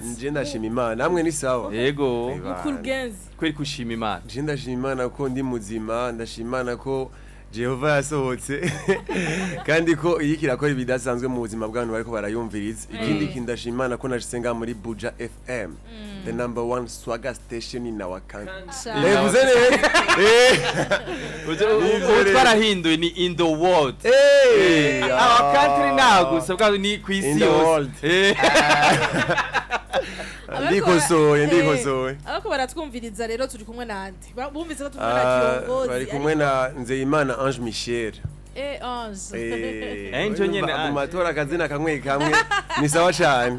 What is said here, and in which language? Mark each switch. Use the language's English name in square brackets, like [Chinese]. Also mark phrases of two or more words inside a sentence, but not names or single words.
[Rundi] Nje ndashima Imana. Namwe ni sawa. Yego. Mukuru genzi. [Swahili] Kweli kushima Imana. [Rundi] Nje ndashima Imana ko ndi muzima, ndashima Imana ko Jehova yasohotse kandi ko iyi kirakora ibidasanzwe mu buzima bw'abantu bariko barayumviriza. Ikindi kindashima Imana ko nashisenga muri Buja FM. [English] The number one swagger station in our country. [Rundi] Vuze neza. Twarahinduye ni [English] in the world. Our country now [Rundi] gusa ni ku isi yose. Ndikosoye. Ariko baratwumviriza rero turi kumwe nandi. Bumvise ko tumwana kiongozi. Bari kumwe na Nzeyimana Ange Michel. Ange. Ange nyene mu matora akazina kamwe ni sawa cyane.